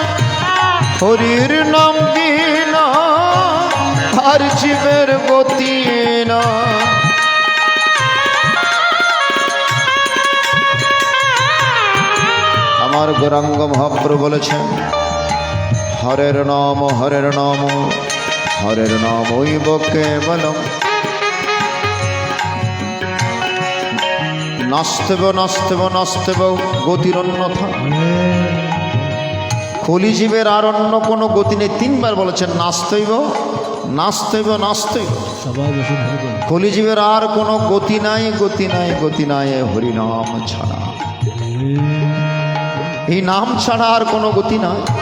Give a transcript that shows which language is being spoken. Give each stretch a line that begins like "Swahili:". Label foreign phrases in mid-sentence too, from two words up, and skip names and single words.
Bangla: হরির নাম বিনা আর জীবের গতি না। আমার গৌরাঙ্গ মহাপ্রভু বলেছেন
Sanskrit: হরের নাম হরের নাম হরের নাম ওইব কেবলম। নাস্তেব নাস্তেব নাস্তেব গতির অন্যথা।
Bangla: কলিজীবের আর অন্য কোনো গতি নেই। তিনবার বলেছেন
Sanskrit: নাস্তেব নাস্তেব নাস্তেব।
Bangla: কলিজীবের আর কোনো গতি নাই গতি নাই গতি নাই হরিনাম ছাড়া। এই নাম ছাড়া আর কোনো গতি নাই।